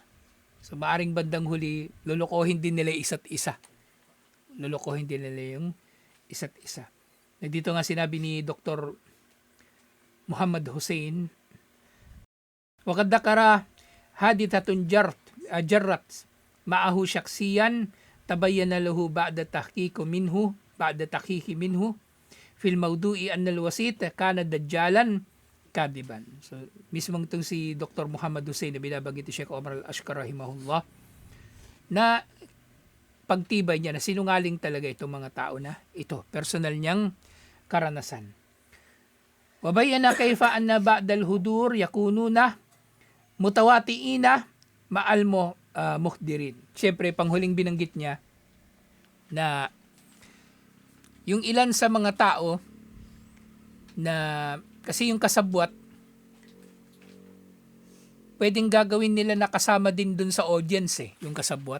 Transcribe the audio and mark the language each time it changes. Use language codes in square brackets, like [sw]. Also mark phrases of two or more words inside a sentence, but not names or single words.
[tl] So maaring bandang huli, lulukohin din nila isa't isa. Lulukohin din nila yung isa't isa. Dito nga sinabi ni Dr. [ar] Muhammad Hussein, وَقَدْ ذَكَرَ حَادِثَةٌ جَرَّتْ مَعَهُ شَخْصِيًّا تَبَيَّنَ لَهُ بَعْدَ تَحْقِيقِ مِنْهُ فِي الْمَوْضُوعِ أَنَّ الْوَسِيطَ كَانَ دَجَّالًا كَاذِبًا. [tl] So, mismong itong si Dr. Muhammad Hussein na binabanggit ni Sheikh Omar Al-Ashqar rahimahullah, na pagtibay niya na sinungaling talaga itong mga tao na ito, personal niyang karanasan. [ar] وبيّن كيف أنّ بعض الحضور يكونون متواطئين مع المحضرين. [tl] Siyempre, panghuling binanggit niya na yung ilan sa mga tao na kasi yung kasabwat pwedeng gagawin nila na kasama din dun sa audience yung kasabwat.